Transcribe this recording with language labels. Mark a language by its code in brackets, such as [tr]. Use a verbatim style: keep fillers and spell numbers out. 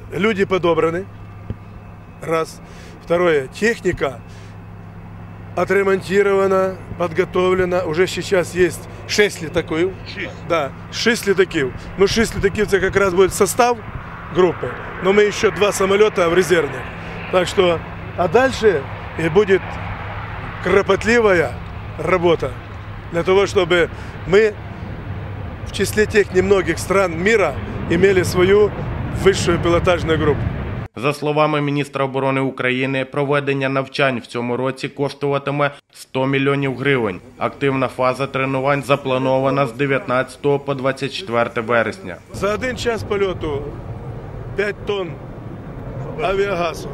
[uk] Люди підібрані. Раз. Второе. Техніка отремонтирована, підготовлена. Уже зараз є шість літаків. Шість? Да, шість літаків. [ru] Ну, [uk] шість літаків – це якраз буде [ru] состав группы, но мы еще два самолета в резерве. Так что, а дальше и будет кропотливая работа для того, чтобы мы в числе тех немногих стран мира имели свою высшую пилотажную группу. [uk] За словами міністра оборони України, проведення навчань в цьому році коштуватиме сто мільйонів гривень. Активна фаза тренувань запланована з дев'ятнадцятого по двадцять четвертого вересня. За один час польоту п'ять тонн авіагазу.